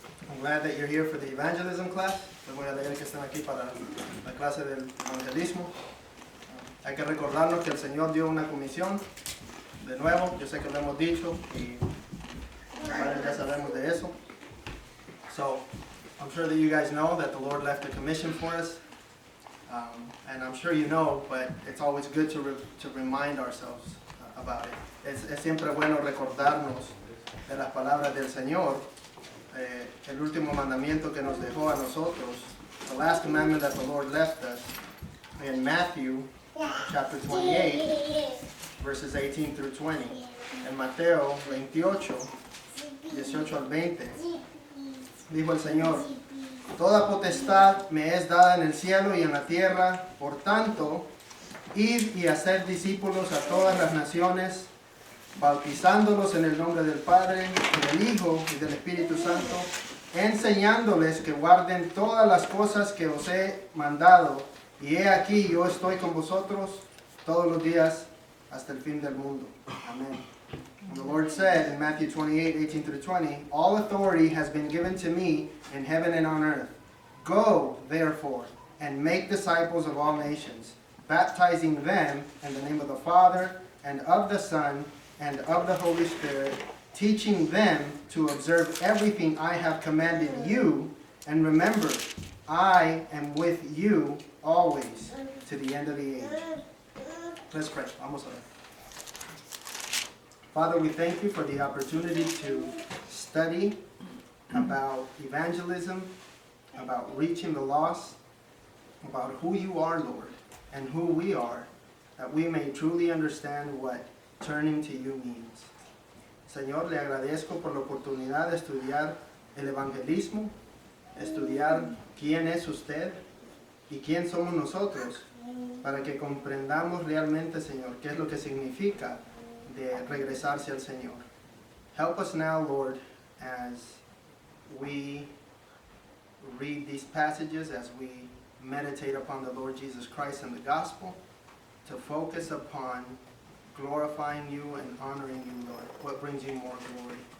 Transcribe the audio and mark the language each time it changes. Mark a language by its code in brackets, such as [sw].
[en] I'm glad that you're here for the evangelism class. [es] Les voy a leer que están aquí para la clase del evangelismo. Hay que recordarnos que el Señor dio una comisión. De nuevo, yo sé que lo hemos dicho y ya sabemos de eso. [en] So, I'm sure that you guys know that the Lord left a commission for us. And I'm sure you know, but it's always good to remind ourselves about it. [es] Es siempre bueno recordarnos de las palabras del Señor. El último mandamiento que nos dejó a nosotros, [en] the last commandment that the Lord left us in Matthew chapter 28, verses 18 through 20. [es] En Mateo 28, 18 al 20, dijo el Señor: toda potestad me es dada en el cielo y en la tierra, por tanto, id y hacer discípulos a todas las naciones, bautizándolos en el nombre del Padre, y del Hijo y del Espíritu Santo, enseñándoles que guarden todas las cosas que os he mandado, y he aquí yo estoy con vosotros todos los días hasta el fin del mundo. Amén. [en] And the Lord said in Matthew 28, 18 through 20, all authority has been given to me in heaven and on earth. Go, therefore, and make disciples of all nations, baptizing them in the name of the Father, and of the Son, and of the Holy Spirit, teaching them to observe everything I have commanded you, and remember, I am with you always to the end of the age. Let's pray. [es] Vamos a ver. [en] Father, we thank you for the opportunity to study about evangelism, about reaching the lost, about who you are, Lord, and who we are, that we may truly understand what turning to you means. [es] Señor, le agradezco por la oportunidad de estudiar el evangelismo, estudiar quién es usted y quién somos nosotros, para que comprendamos realmente, Señor, qué es lo que significa de regresarse al Señor. [en] Help us now, Lord, as we read these passages, as we meditate upon the Lord Jesus Christ and the gospel, to focus upon glorifying you and honoring you, Lord. What brings you more glory?